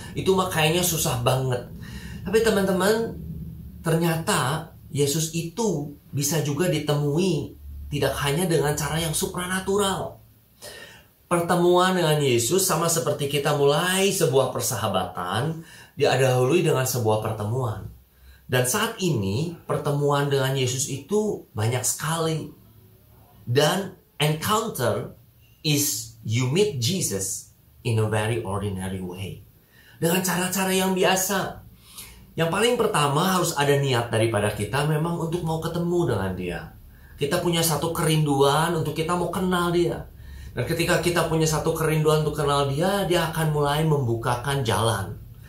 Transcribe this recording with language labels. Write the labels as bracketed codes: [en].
[id] Itu mah kayaknya susah banget. Tapi teman-teman, ternyata Yesus itu bisa juga ditemui tidak hanya dengan cara yang supranatural. Pertemuan dengan Yesus sama seperti kita mulai sebuah persahabatan, didahului dengan sebuah pertemuan. Dan saat ini pertemuan dengan Yesus itu banyak sekali. [en] Dan encounter is you meet Jesus in a very ordinary way. [id] Dengan cara-cara yang biasa. Yang paling pertama harus ada niat daripada kita memang untuk mau ketemu dengan dia. Kita punya satu kerinduan untuk kita mau kenal dia. Dan ketika kita punya satu kerinduan untuk kenal dia, dia akan mulai membukakan jalan.